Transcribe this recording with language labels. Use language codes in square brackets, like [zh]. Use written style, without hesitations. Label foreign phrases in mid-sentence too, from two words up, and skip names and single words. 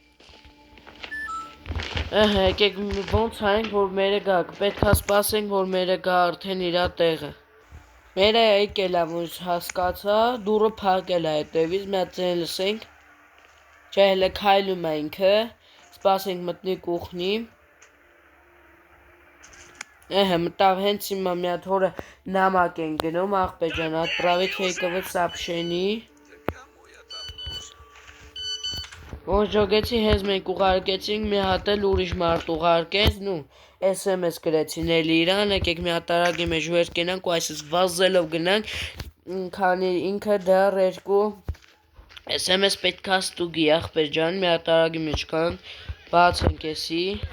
[hy] Ահա, եկեք ոնց անենք, որ մերը գա, պետք է սպասենք, որ մերը գա արդեն իրա տեղը։ Մերը եկել է, որ հասկացա, դուրը փակել է հետևից, մի հատ ձեն լսենք։ Չէ, հələ քայլում է ինքը, սպասենք մտնի կուխնի։ Ահա, մտավ հենց հիմա մի հատ հորը նամակ են գնում, ախպեր ջան, [ru] отправить фейковое сообщение։ [hy] Ոնց ջոգեցի, հենց մենք ուղարկեցինք, մի հատ էլ ուրիշ մարդ ուղարկեց, նու SMS գրեցին էլի իրան, եկեք մի հատ արագի մեջ վեր կենանք ու այսպես վազելով գնանք, քանի ինքը դեռ երկու SMS պետք է ստուգի, ախպեր ջան, մի հատ արագի մեջ կան, բացենք էսի,